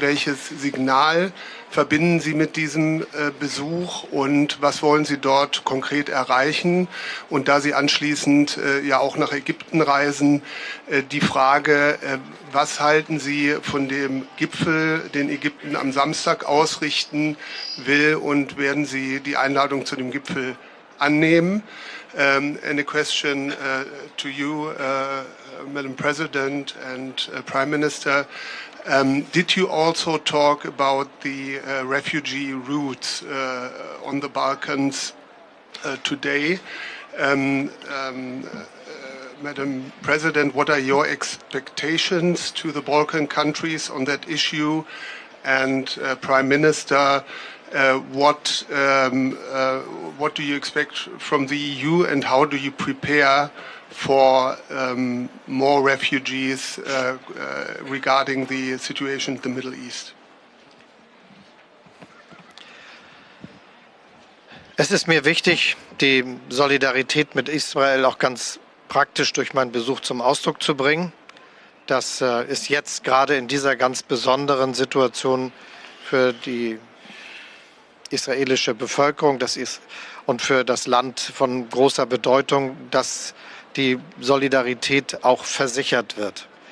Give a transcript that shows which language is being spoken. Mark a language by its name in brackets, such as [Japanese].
[German] Welches Signal verbinden Sie mit diesem Besuch und was wollen Sie dort konkret erreichen? Und da Sie anschließend ja auch nach Ägypten reisen, die Frage, was halten Sie von dem Gipfel, den Ägypten am Samstag ausrichten will und werden Sie die Einladung zu dem Gipfel annehmen? [English] And a question to you, Madam President and Prime Minister. Did you also talk about the refugee routes on the Balkans today? Madam President, what are your expectations to the Balkan countries on that issue? And Prime Minister, what do you expect from the EU and how do you prepare for more refugees regarding the situation in the Middle East? [German] Es ist mir wichtig, die Solidarität mit Israel auch ganz praktisch durch meinen Besuch zum Ausdruck zu bringen. Das ist jetzt gerade in dieser ganz besonderen Situation für die israelische Bevölkerung und für das Land von großer Bedeutung, dass die Solidarität auch versichert wird.